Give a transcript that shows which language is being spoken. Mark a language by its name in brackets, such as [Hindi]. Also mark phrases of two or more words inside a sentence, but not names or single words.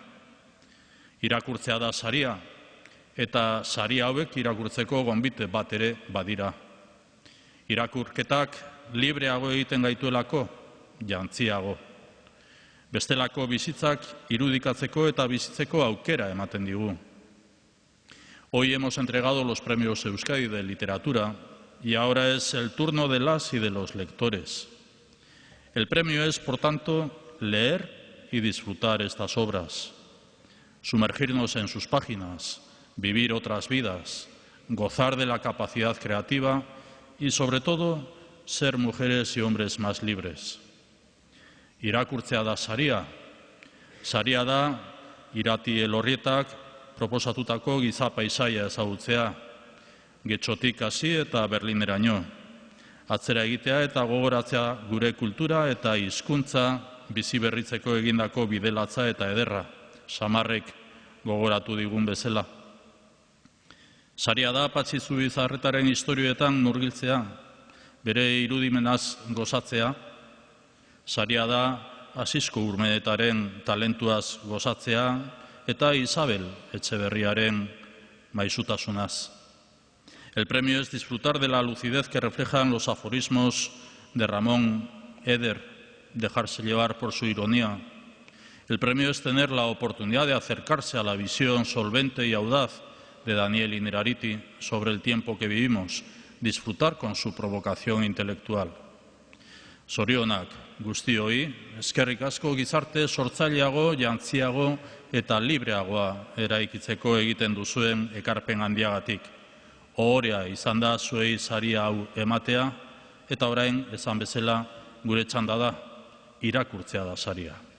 [Basque] Irakurtzea da saria, eta sari hauek irakurtzeko gonbite bat ere badira. Irakurketak libreago egiten gaituelako, jantziago. Bestelako bizitzak irudikatzeko eta bizitzeko aukera ematen digu. [Spanish] Hoy hemos entregado los premios Euskadi de Literatura y ahora es el turno de las y de los lectores. El premio es, por tanto, leer y disfrutar estas obras. sumergirnos en sus páginas, vivir otras vidas, gozar de la capacidad creativa y, sobre todo, ser mujeres y hombres más libres. [Basque] Irakurtzea da saria. Saria da Irati Elorrietak proposatutako giza paisaia ezagutzea, Getxotik hasi eta Berlineraino. Atzera egitea eta gogoratzea gure kultura eta hizkuntza bizi berritzeko egindako bidelatza eta ederra, Samarrek gogoratu digun bezala. Saria da Patxi Zubizarretaren istorioetan murgiltzea, bere irudimenaz gozatzea. Saria da Asisko Urmenetaren talentuaz gozatzea eta Isabel Etxeberriaren maisutasunaz. [Spanish] El premio es disfrutar de la lucidez que reflejan los aforismos de Ramón Eder, dejarse llevar por su ironía. El premio es tener la oportunidad de acercarse a la visión solvente y audaz de Daniel Innerarity sobre el tiempo que vivimos, disfrutar con su provocación intelectual. [Basque] Zorionak guztioi, eskerrik asko gizarte sortzaileago, jantziago eta libreagoa eraikitzeko egiten duzuen ekarpen handiagatik. Ohorea izan da zuei saria hau ematea, eta orain, esan bezala, gure txanda da, irakurtzea da saria.